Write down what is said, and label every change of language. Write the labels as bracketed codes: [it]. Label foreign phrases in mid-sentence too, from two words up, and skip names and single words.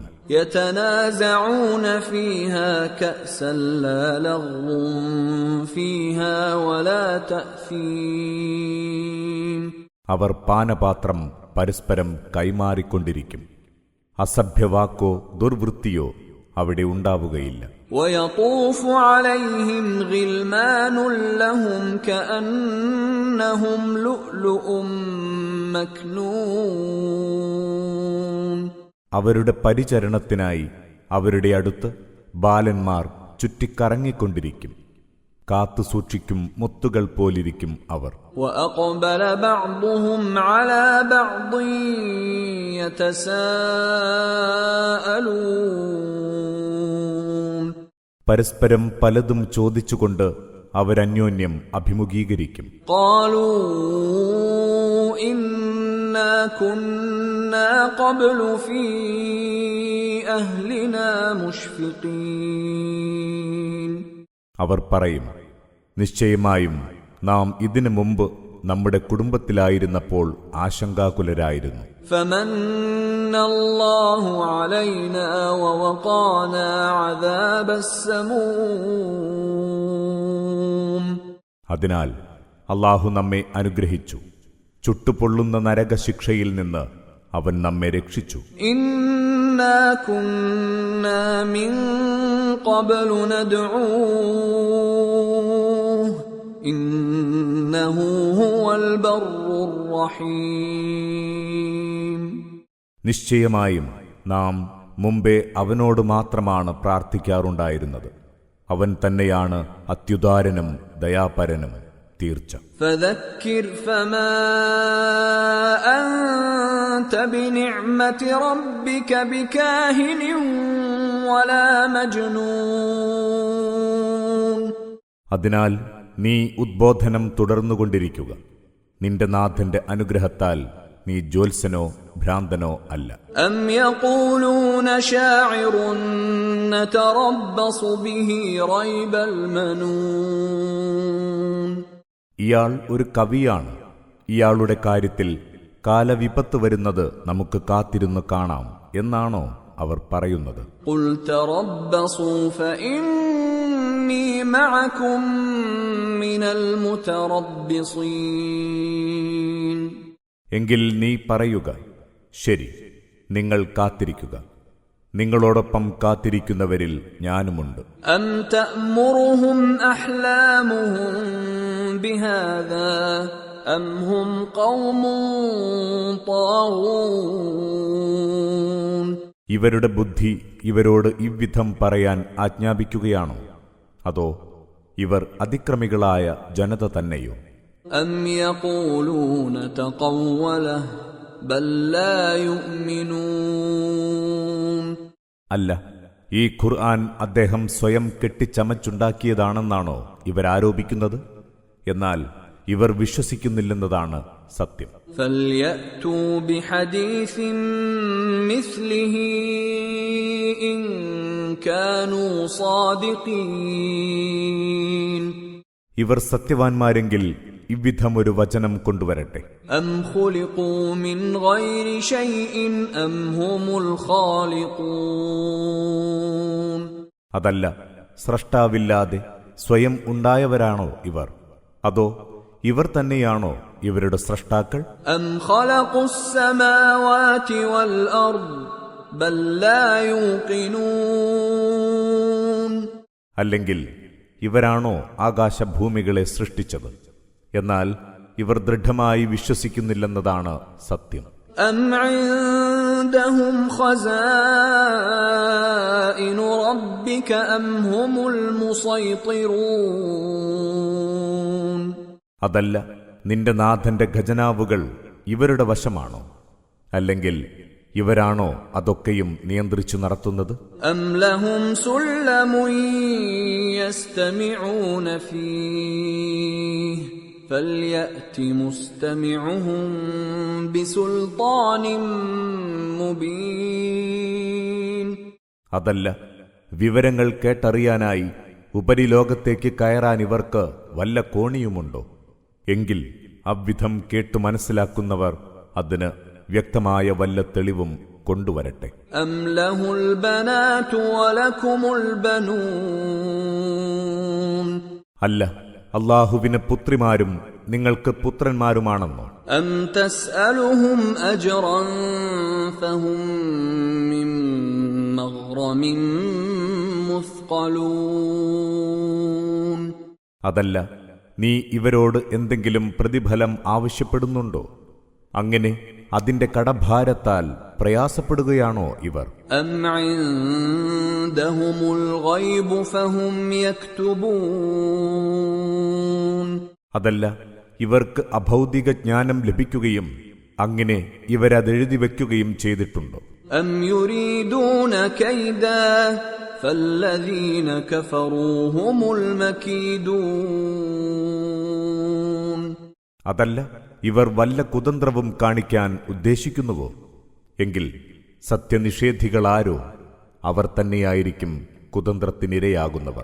[ar] يتنازعون فيها كأسا لا لغو فيها ولا تأثيم [ml] അവർ പാനപാത്രം പരസ്പരം കൈമാറിക്കൊണ്ടിരിക്കും. അസഭ്യവാക്കോ ദുർവൃത്തിയോ അവിടെ ഉണ്ടാവുകയില്ല. [ar] ويطوف عليهم غلمان لهم كأنهم لؤلؤ مكنون [ml] അവരുടെ പരിചരണത്തിനായി അവരുടെ അടുത്ത് ബാലന്മാർ ചുറ്റിക്കറങ്ങിക്കൊണ്ടിരിക്കും. കാത്തു സൂക്ഷിക്കും മുത്തുകൾ പോലിരിക്കും അവർ. [ar] وأقبل بعضهم على بعض يتساءلون. [ml] പരസ്പരം പലതും ചോദിച്ചുകൊണ്ട് അവരന്യോന്യം അഭിമുഖീകരിക്കും. [ar] قالوا إنا كنا قبل في أهلنا مشفقين. [ml] അവർ പറയും, നിശ്ചയമായും നാം ഇതിനു മുമ്പ് നമ്മുടെ കുടുംബത്തിലായിരുന്നപ്പോൾ ആശങ്കാകുലരായിരുന്നു. [ar] فمن الله علينا ووقانا عذاب السموم. [ml] അതിനാൽ അല്ലാഹു നമ്മെ അനുഗ്രഹിച്ചു, ചുട്ടുപൊള്ളുന്ന നരകശിക്ഷയിൽ നിന്ന് അവൻ നമ്മെ രക്ഷിച്ചു. [ar] إنا كنا من قبل ندعوه إنه هو البر الرحيم. [ml] നിശ്ചയമായും നാം മുമ്പേ അവനോട് മാത്രമാണ് പ്രാർത്ഥിക്കാറുണ്ടായിരുന്നത്. അവൻ തന്നെയാണ് അത്യുദാരനും ദയാപരനും തീർച്ച. [ar] فذكر فما أنت بنعمة ربك بكاهن ولا مجنون. [ml] അതിനാൽ നീ ഉദ്ബോധനം തുടർന്നുകൊണ്ടിരിക്കുക. നിന്റെ നാഥന്റെ അനുഗ്രഹത്താൽ നീ ജ്യോത്സ്യനോ ഭ്രാന്തനോ അല്ല. [ar] أم يقولون شاعر نتربص به ريب المنون. [ml] ഇയാൾ ഒരു കവിയാണ്, ഇയാളുടെ കാര്യത്തിൽ കാലവിപത്ത് വരുന്നത് നമുക്ക് കാത്തിരുന്ന് കാണാം എന്നാണോ അവർ പറയുന്നത്? [ar] قل تربصوا فإني معكم من المتربصين. [ml] എങ്കിൽ നീ പറയുക, ശരി, നിങ്ങൾ കാത്തിരിക്കുക, നിങ്ങളോടൊപ്പം കാത്തിരിക്കുന്നവരിൽ ഞാനുമുണ്ട്. [ar] أم تأمرهم أحلامهم بهذا أم هم قوم طاغون. [ml] ഇവരുടെ ബുദ്ധി ഇവരോട് ഇவ்விധം പറയാൻ ആജ്ഞാപിക്കുകയാണോ? അതോ ഇവർ അതിക്രമികളായ ജനത തന്നെയോ? [ar] أم يقولون تقوله بل لا يؤمنون. [ml] അല്ല, ഈ ഖുർആൻ അദ്ദേഹം സ്വയം കെട്ടിച്ചമച്ചുണ്ടാക്കിയതാണെന്നാണോ ഇവരാരോപിക്കുന്നത്? എന്നാൽ ഇവർ വിശ്വസിക്കുന്നില്ലെന്നതാണ് സത്യം. [ar] فليأتوا بحديث مثله إن كانوا صادقين. [ml] ഇവർ സത്യവാൻമാരെങ്കിൽ ഇவ்விധമൊരു വചനം കൊണ്ടുവരട്ടെ. [ar] أم خلقوا من غير شيء أم هم الخالقون. [ml] അതല്ല, സ്രഷ്ടാവില്ലാതെ സ്വയം ഉണ്ടായവരാണോ ഇവർ? അതോ ഇവർ തന്നെയാണോ ഇവരുടെ സ്രഷ്ടാക്കൾ? [ar] أم خلقوا السماوات والأرض بل لا يوقنون. [ml] അല്ലെങ്കിൽ ഇവരാണോ ആകാശഭൂമികളെ സൃഷ്ടിച്ചത്? എന്നാൽ ഇവർ ദൃഢമായി വിശ്വസിക്കുന്നില്ലെന്നതാണ് സത്യം. [ar] أم عندهم خزائن ربك أم هم المسيطرون. [ml] അതല്ല, നിന്റെ നാഥന്റെ ഖജനാവുകൾ ഇവരുടെ വശമാണോ? അല്ലെങ്കിൽ ഇവരാണോ അതൊക്കെയും നിയന്ത്രിച്ചു നടത്തുന്നത്? [ar] أم لهم سلم يستمعون فيه فليأت مستمعهم بسلطان مبين. [ml] അതല്ല, വിവരങ്ങൾ കേട്ടറിയാനായി ഉപരിലോകത്തേക്ക് കയറാൻ ഇവർക്ക് വല്ല കോണിയുമുണ്ടോ? എങ്കിൽ അவ்விധം കേട്ടു മനസ്സിലാക്കുന്നവർ അതിന് വ്യക്തമായ വല്ല തെളിവും കൊണ്ടുവരട്ടെ. [ar] أم له البنات ولكم البنون. [ml] അല്ല, അല്ലാഹുവിന് പുത്രിമാരും നിങ്ങൾക്ക് പുത്രന്മാരുമാണെന്നോ? [ar] أم تسألهم أجرا فهم من مغرم مثقلون. [ml] അതല്ല, നീ ഇവരോട് എന്തെങ്കിലും പ്രതിഫലം ആവശ്യപ്പെടുന്നുണ്ടോ? അങ്ങനെ അതിന്റെ കടഭാരത്താൽ പ്രയാസപ്പെടുകയാണോ ഇവർ? [ar] أم عندهم الغيب فهم يكتبون [ml] അതല്ല, ഇവർക്ക് അഭൗതിക ജ്ഞാനം ലഭിക്കുകയും അങ്ങനെ ഇവരതെഴുതി വയ്ക്കുകയും ചെയ്തിട്ടുണ്ടോ? [ar] أم يريدون كيدا فالذين كفروا هم المكيدون [ml] അതല്ല, ഇവർ വല്ല കുതന്ത്രവും കാണിക്കാൻ ഉദ്ദേശിക്കുന്നുവോ? എങ്കിൽ സത്യനിഷേധികളാരോ അവർ തന്നെയായിരിക്കും കുതന്ത്രത്തിനിരയാകുന്നവർ.